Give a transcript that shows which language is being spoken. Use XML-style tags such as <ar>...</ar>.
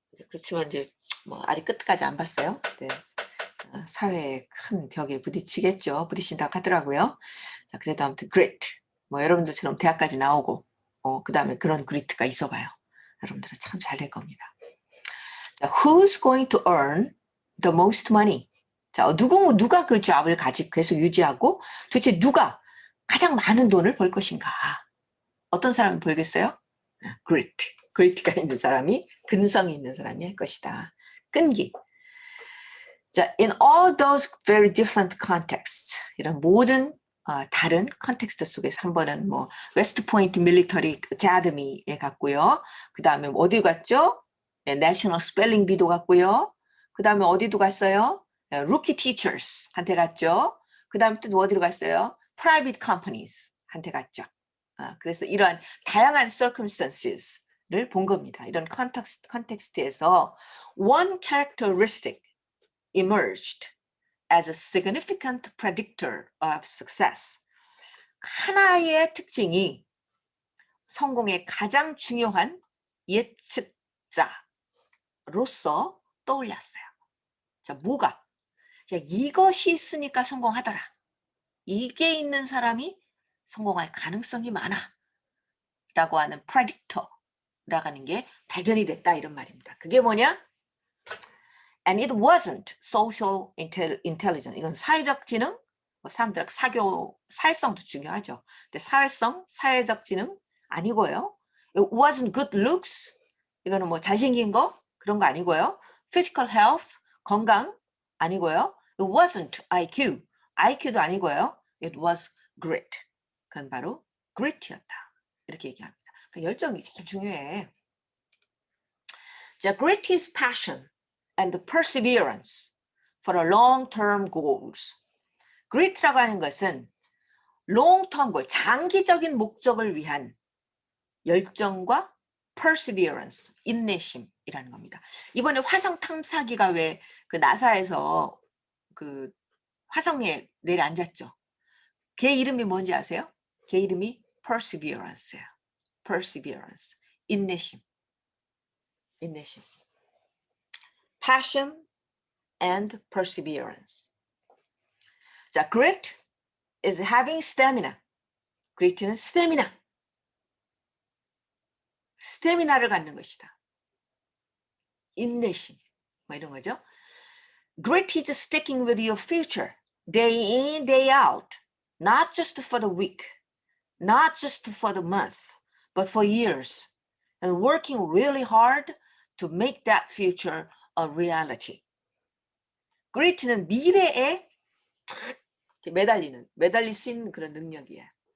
<ko>그렇지만 이제 뭐 아직 끝까지 안 봤어요. 네. 사회의 큰 벽에 부딪히겠죠. 부딪힌다고 하더라고요. 자, 그래도 아무튼 grit, 뭐 여러분들처럼 대학까지 나오고 그 다음에 그런 grit가 있어봐요. 여러분들은 참 잘 될 겁니다.</ko> <en>자, who's going to earn the most money?</en> <ko>자, 누가 그 잡을 가지고 계속 유지하고 도대체 누가 가장 많은 돈을 벌 것인가? 어떤 사람이 벌겠어요? grit, grit가 있는 사람이, 근성이 있는 사람이 할 것이다. 끈기. 자,</ko> <en>in all those very different contexts,</en> <ko>이런 모든 다른 컨텍스트 속에서 한 번은 뭐 웨스트 포인트 밀리터리 어카데미에 갔고요. 그 다음에 어디 갔죠? 내셔널 스펠링 비도 갔고요. 그 다음에 어디도 갔어요? 루키 티처스 한테 갔죠. 그 다음에 또 어디로 갔어요? 프라이빗 컴퍼니스 한테 갔죠. 그래서 이러한 다양한 circumstances를 본 겁니다. 이런 컨텍스트에서</ko> <en>one characteristic emerged as a significant predictor of success.</en> <ko>하나의 특징이 성공의 가장 중요한 예측자로서 떠올렸어요. 자, 뭐가? 이것이 있으니까 성공하더라. 이게 있는 사람이 성공할 가능성이 많아. 라고 하는 predictor라고 하는 게 발견이 됐다 이런 말입니다. 그게 뭐냐?</ko> <en>And it wasn't social intelligence.</en> <ko>이건 사회적 지능, 사람들 사회성도 중요하죠. 근데 사회적 지능 아니고요.</ko> <en>It wasn't good looks.</en> <ko>이거는 뭐 잘생긴 거 그런 거 아니고요.</ko> <en>Physical health,</en> <ko>건강 아니고요.</ko> <en>It wasn't IQ,</en> <ko>IQ도 아니고요.</ko> <en>It was grit.</en> <ko>그건 바로 grit였다. 이렇게 얘기합니다. 그러니까 열정이 제일 중요해.</ko> <en>자, grit is passion and perseverance for a long-term goals.</en> <ko>grit라고 하는 것은</ko> <en>long-term goal,</en> <ko>장기적인 목적을 위한 열정과 perseverance, 인내심이라는 겁니다. 이번에 화성 탐사기가 왜 그 나사에서 그 화성에 내려앉았죠. 걔 이름이 뭔지 아세요? 걔 이름이 perseverance예요. perseverance, 인내심.</ko> <en>passion and perseverance. 자, grit is having stamina.</en> <ko>grit는 스태미나를 갖는 것이다. 인내심, 뭐 이런 거죠.</ko> <en>Grit is sticking with your future, day in, day out, not just for the week, not just for the month, but for years, and working really hard to make that future a reality.</en> <ko>Grit는 미래에 매달릴 수 있는 그런 능력이에요.</ko>